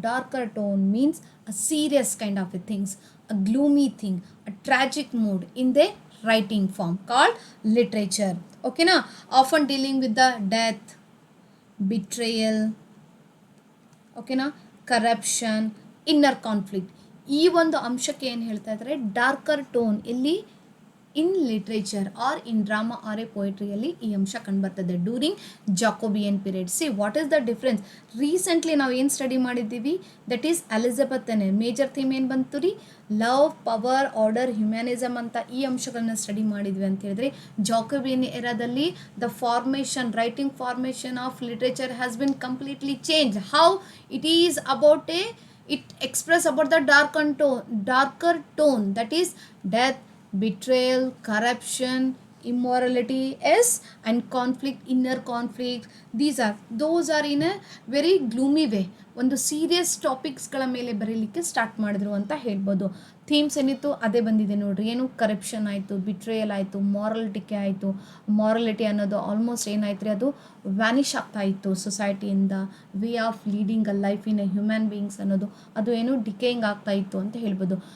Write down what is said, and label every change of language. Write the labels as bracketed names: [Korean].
[English] Darker tone means a serious kind of a things, a gloomy thing, a tragic mood in the writing form called literature. Okay, na, often dealing with the death, betrayal, ಓಕೆನಾ, corruption, inner conflict. [Kannada] ಈ ಒಂದು ಅಂಶಕ್ಕೆ ಏನು ಹೇಳ್ತಾ ಇದ್ದಾರೆ, [English] darker tone [Kannada] ಇಲ್ಲಿ [English] in literature or in drama or a ಪೊಯಿಟ್ರಿಯಲ್ಲಿ [Kannada] ಈ ಅಂಶ ಕಂಡುಬರ್ತದೆ [English] During Jacobean period. See what is the difference? Recently [Kannada] ನಾವು ಏನು [English] study [Kannada] ಮಾಡಿದ್ದೀವಿ, [English] That is Elizabethan. Major theme [Kannada] ಏನು ಬಂತು ರೀ, [English] love, power, order, humanism [Kannada] ಅಂತ ಈ ಅಂಶಗಳನ್ನ [English] study [Kannada] ಮಾಡಿದ್ವಿ ಅಂತ ಹೇಳಿದ್ರೆ, [English] Jacobean ಎರಾದಲ್ಲಿ the formation, writing formation of literature has been completely change. How it is about it express about the darker tone, that is death, betrayal, corruption, immorality, yes, and conflict, inner conflict. Those are in a very gloomy way. [Kannada] ಒಂದು serious ಟಾಪಿಕ್ಸ್ಗಳ ಮೇಲೆ ಬರೀಲಿಕ್ಕೆ start ಮಾಡಿದ್ರು ಅಂತ ಹೇಳ್ಬೋದು. [English] themes [Kannada] ಏನಿತ್ತು ಅದೇ ಬಂದಿದೆ ನೋಡ್ರಿ. ಏನು, ಕರಪ್ಷನ್ ಆಯಿತು, ಬಿಟ್ರೇಯಲ್ ಆಯಿತು, ಮಾರಲಿಟಿಕೆ ಆಯಿತು. ಮಾರಲಿಟಿ ಅನ್ನೋದು ಆಲ್ಮೋಸ್ಟ್ ಏನಾಯ್ತು ರೀ, ಅದು ವ್ಯಾನಿಷ್ ಆಗ್ತಾ ಇತ್ತು ಸೊಸೈಟಿಯಿಂದ. [English] way of leading a life in a human beings [Kannada] ಅನ್ನೋದು ಅದು ಏನು [English] decaying [Kannada] ಆಗ್ತಾ ಇತ್ತು ಅಂತ ಹೇಳ್ಬೋದು.